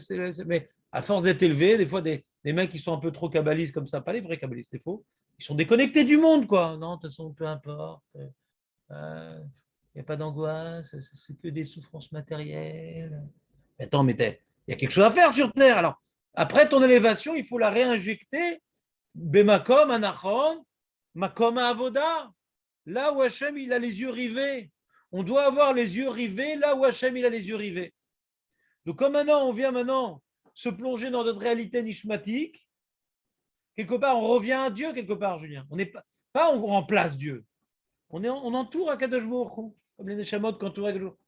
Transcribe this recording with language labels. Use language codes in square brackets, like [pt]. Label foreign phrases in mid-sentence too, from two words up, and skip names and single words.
[fr] Mais à force d'être élevé, des fois, des mecs qui sont un peu trop kabbalistes comme ça, pas les vrais kabbalistes, les faux, ils sont déconnectés du monde, quoi. Non, de toute façon, peu importe. Il n'y a pas d'angoisse, c'est que des souffrances matérielles. Mais attends, mais il y a quelque chose à faire sur Terre. Alors, après ton élévation, il faut la réinjecter. [he] במקום הנכון מקום עבודה. [fr] Là où Hachem, il a les yeux rivés. On doit avoir les yeux rivés là où Hachem, il a les yeux rivés. Donc, comme maintenant, on vient maintenant se plonger dans notre réalité nishmatique, quelque part, on revient à Dieu, quelque part, Julien. On n'est pas on remplace Dieu. On entoure [he] הקדוש ברוך הוא, [fr] comme les Neshamot qui entourent [he] הקדוש ברוך הוא.